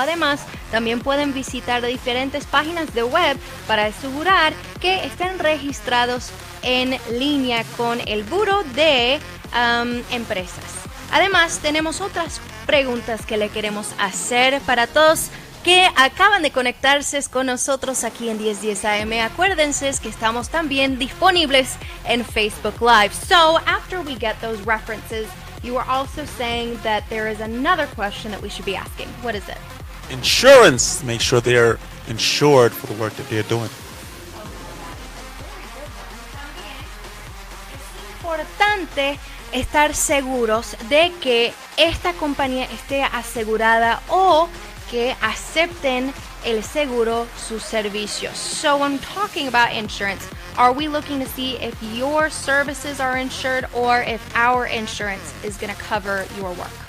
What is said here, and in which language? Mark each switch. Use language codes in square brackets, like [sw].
[es] Además, también pueden visitar diferentes páginas de web para asegurar que estén registrados en línea con el Buró de Empresas. Además, tenemos otras preguntas que le queremos hacer para todos que acaban de conectarse con nosotros aquí en 1010 AM. Acuérdense que estamos también disponibles en Facebook Live. [en] So, after we get those references, you are also saying that there is another question that we should be asking. What is it? Insurance. Make sure they're insured for the work that they're doing. [es] Es importante estar seguros de que esta compañía esté asegurada o que acepten el seguro sus servicios. [en] So when talking about insurance, are we looking to see if your services are insured or if our insurance is going to cover your work?